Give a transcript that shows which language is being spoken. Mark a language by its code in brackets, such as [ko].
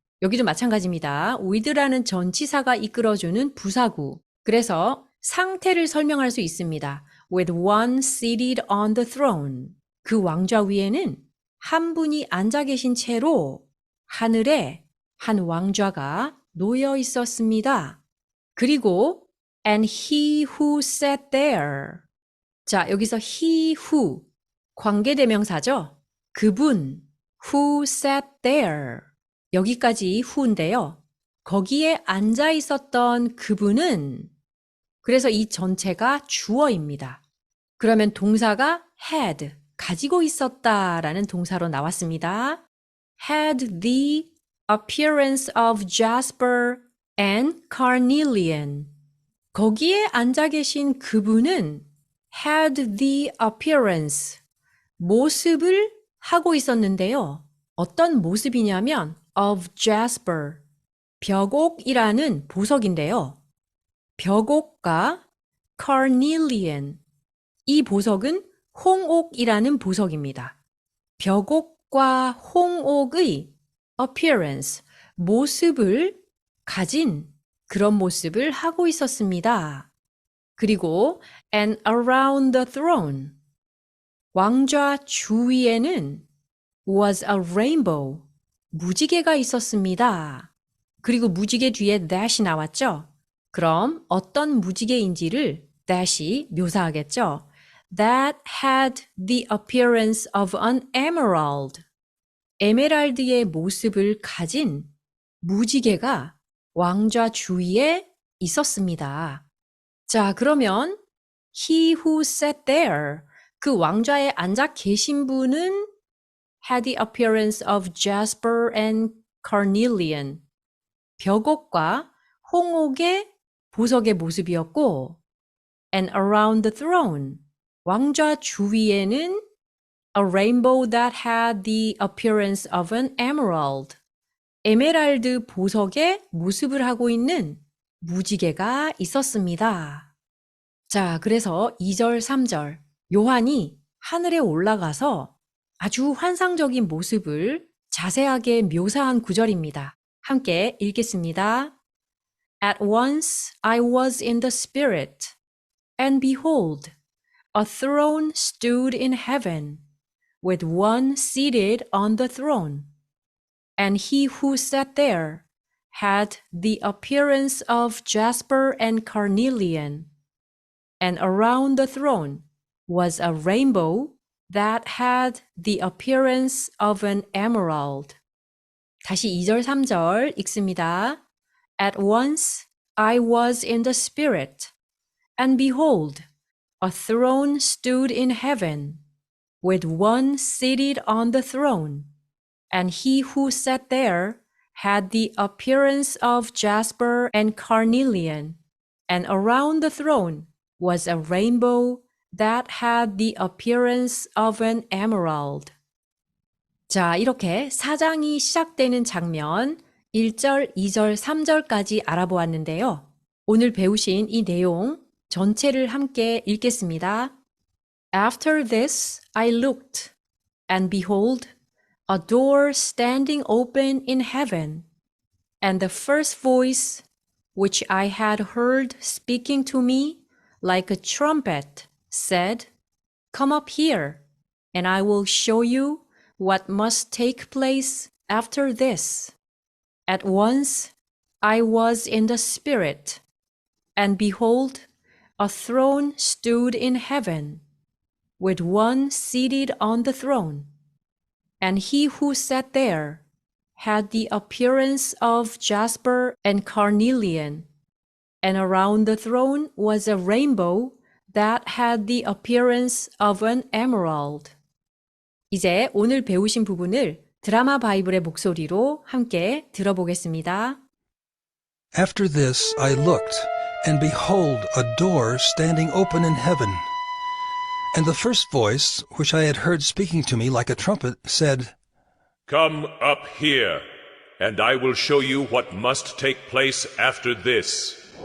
[ko] 여기도 마찬가지입니다. with라는 전치사가 이끌어주는 부사구. 그래서 상태를 설명할 수 있습니다. [en] With one seated on the throne. [ko] 그 왕좌 위에는 한 분이 앉아 계신 채로 하늘에 한 왕좌가 놓여 있었습니다. 그리고 [en] and he who sat there. [ko] 자, 여기서 he who 관계대명사죠. 그분 [en] who sat there. [ko] 여기까지 who인데요. 거기에 앉아 있었던 그분은 그래서 이 전체가 주어입니다. 그러면 동사가 had, 가지고 있었다라는 동사로 나왔습니다. [en] Had the appearance of jasper and carnelian. [ko] 거기에 앉아 계신 그분은 [en] had the appearance, [ko] 모습을 하고 있었는데요. 어떤 모습이냐면 [en] of jasper, [ko] 벽옥이라는 보석인데요. 벽옥과 carnelian, 이 보석은 홍옥이라는 보석입니다. 벽옥과 홍옥의 appearance, 모습을 가진 그런 모습을 하고 있었습니다. 그리고 [en] and around the throne, [ko] 왕좌 주위에는 [en] was a rainbow, [ko] 무지개가 있었습니다. 그리고 무지개 뒤에 that이 나왔죠? 그럼 어떤 무지개인지를 that이 묘사하겠죠? [en] That had the appearance of an emerald. [ko] 에메랄드의 모습을 가진 무지개가 왕좌 주위에 있었습니다. 자, 그러면 [en] he who sat there, [ko] 그 왕좌에 앉아 계신 분은 [en] had the appearance of jasper and carnelian. [ko] 벽옥과 홍옥의 보석의 모습이었고 [en] and around the throne. [ko] 왕좌 주위에는 [en] a rainbow that had the appearance of an emerald. [ko] 에메랄드 보석의 모습을 하고 있는 무지개가 있었습니다. 자, 그래서 2절, 3절 요한이 하늘에 올라가서 아주 환상적인 모습을 자세하게 묘사한 구절입니다. 함께 읽겠습니다. [en] At once I was in the Spirit, and behold, a throne stood in heaven, with one seated on the throne. and he who sat there had the appearance of jasper and carnelian, and around the throne was a rainbow that had the appearance of an emerald. [ko] 다시 2절, 3절 읽습니다. [en] At once I was in the Spirit, and behold, a throne stood in heaven, with one seated on the throne, and he who sat there had the appearance of jasper and carnelian, and around the throne was a rainbow that had the appearance of an emerald. [ko] 자, 이렇게 4장이 시작되는 장면 1절, 2절, 3절까지 알아보았는데요. 오늘 배우신 이 내용 전체를 함께 읽겠습니다. [en] After this I looked, and behold, a door standing open in heaven, and the first voice which I had heard speaking to me like a trumpet said, Come up here, and I will show you what must take place after this. At once I was in the Spirit, and behold, a throne stood in heaven, with one seated on the throne, and he who sat there had the appearance of jasper and carnelian, and around the throne was a rainbow that had the appearance of an emerald. [ko] 이제 오늘 배우신 부분을 드라마 바이블의 목소리로 함께 들어보겠습니다. [en] After this I looked, and behold, a door standing open in heaven. And the first voice, which I had heard speaking to me like a trumpet, said, Come up here, and I will show you what must take place after this.